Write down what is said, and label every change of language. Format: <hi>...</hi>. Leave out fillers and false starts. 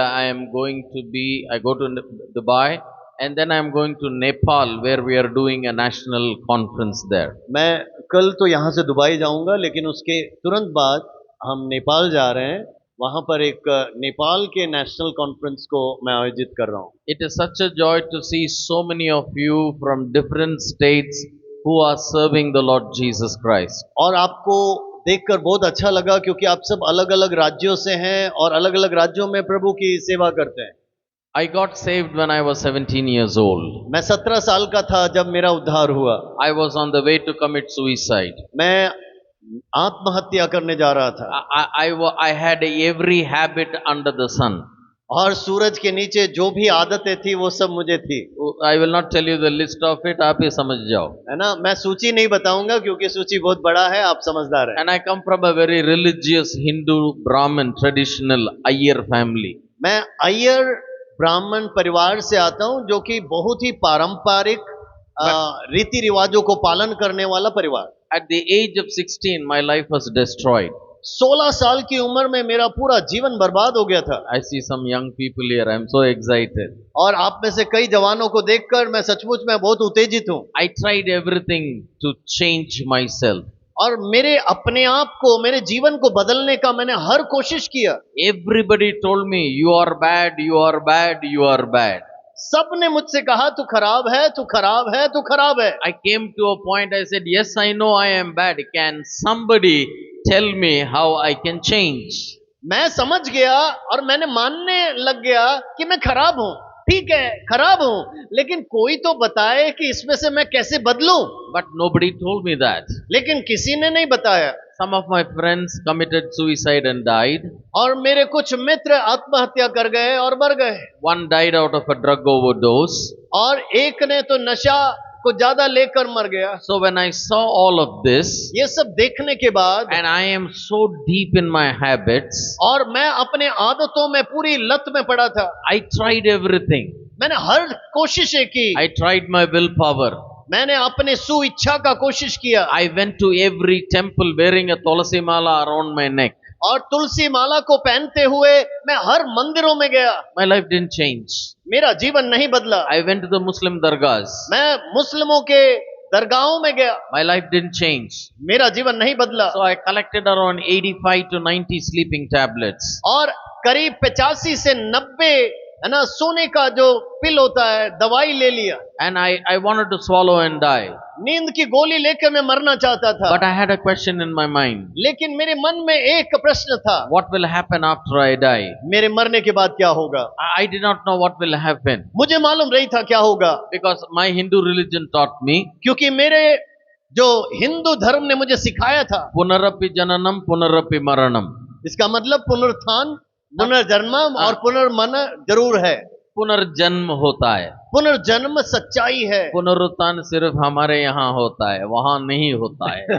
<en>I go to Dubai, and then I am going to Nepal, where we are doing a national conference there.</en> <hi>मैं कल तो यहाँ से Dubai जाऊंगा, लेकिन उसके तुरंत बाद हम नेपाल जा रहे हैं। वहाँ पर एक नेपाल के नेशनल कॉन्फ्रेंस को मैं आयोजित कर रहा हूँ।</hi> <en>It is such a joy to see so many of you from different states who are serving the Lord Jesus Christ.</en> <hi>और आपको देखकर बहुत अच्छा लगा, क्योंकि आप सब अलग अलग राज्यों से हैं और अलग अलग राज्यों में प्रभु की सेवा करते हैं।</hi> <en>I got saved when I was 17 years old.</en> <hi>मैं 17 साल का था जब मेरा उद्धार हुआ।</hi> <en>I was on the way to commit suicide.</en> <hi>मैं आत्महत्या करने जा रहा था।</hi> <en>I had every habit under the sun.</en> <hi>और सूरज के नीचे जो भी आदतें थी वो सब मुझे थी।</hi> <en>I will not tell you the list of it,</en> <hi>आप ही समझ जाओ। है ना, मैं सूची नहीं बताऊंगा क्योंकि सूची बहुत बड़ा है, आप समझदार हैं।</hi> <en>And I come from a very religious Hindu Brahmin traditional Iyer family.</en> <hi>मैं अय्यर ब्राह्मण परिवार से आता हूं, जो कि बहुत ही पारंपरिक रीति रिवाजों को पालन करने वाला परिवार।</hi> <en>At the age of 16, my life was destroyed.</en> <hi>16 साल की उम्र में मेरा पूरा जीवन बर्बाद हो गया था।</hi> <en>I see some young people here. I am so excited.</en> <hi>और आप में से कई जवानों को देखकर मैं सचमुच में बहुत उत्तेजित हूँ।</hi> <en>I tried everything to change myself.</en> <hi>और मेरे अपने आप को, मेरे जीवन को बदलने का मैंने हर कोशिश किया।</hi> <en>Everybody told me, you are bad, you are bad, you are bad.</en> <hi>सबने मुझसे कहा तू खराब है, तू खराब है, तू खराब है।</hi> <en>I came to a point, I said, yes, I know I am bad. Can somebody tell me how I can change?</en> <hi>मैं समझ गया और मैंने मानने लग गया कि मैं खराब हूँ। ठीक है, खराब हूं, लेकिन कोई तो बताए कि इसमें से मैं कैसे बदलूं।</hi> <en>But nobody told me that.</en> <hi>लेकिन किसी ने नहीं बताया।</hi> <en>Some of my friends committed suicide and died.</en> <hi>और मेरे कुछ मित्र आत्महत्या कर गए और मर गए।</hi> <en>One died out of a drug overdose.</en> <hi>और एक ने तो नशा को ज्यादा लेकर मर गया।</hi> <en>So when I saw all of this,</en> <hi>ये सब देखने के बाद,</hi> <en>and I am so deep in my habits,</en> <hi>और मैं अपने आदतों में पूरी लत में पड़ा था।</hi> <en>I tried everything.</en> <hi>मैंने हर कोशिशें की।</hi> <en>I tried my willpower.</en> <hi>मैंने अपने सुइच्छा का कोशिश किया।</hi> <en>I went to every temple wearing a tulsi mala around my neck.</en> <hi>और तुलसी माला को पहनते हुए मैं हर मंदिरों में गया।</hi> <en>My life didn't change.</en> <hi>मेरा जीवन नहीं बदला।</hi> <en>I went to the Muslim dargahs.</en> <hi>मैं मुस्लिमों के दरगाहों में गया।</hi> <en>My life didn't change.</en> <hi>मेरा जीवन नहीं बदला।</hi> <en>So I collected around 85 to 90 sleeping tablets.</en> <hi>और करीब 85 से 90 है ना सोने का जो पिल होता है, दवाई ले लिया।</hi> <en>And I wanted to swallow and die.</en> <hi>नींद की गोली लेकर मैं मरना चाहता था।</hi> <en>But I had a question in my mind.</en> <hi>लेकिन मेरे मन में एक प्रश्न था,</hi> <en>What will happen after I die?</en> <hi>मेरे मरने के बाद क्या होगा।</hi> <en>I did not know what will happen.</en> <hi>मुझे मालूम नहीं था क्या होगा,</hi> <en>Because my Hindu religion taught me,</en> <hi>क्योंकि मेरे जो हिंदू धर्म ने मुझे सिखाया था,</hi> <sa>Punarapi jananam punarapi maranam.</sa> <hi>इसका मतलब पुनरुत्थान, पुनर्जन्म और पुनर्मन जरूर है। पुनर्जन्म होता है। पुनर्जन्म सच्चाई है। पुनरुत्थान सिर्फ हमारे यहाँ होता है, वहां नहीं होता है।</hi>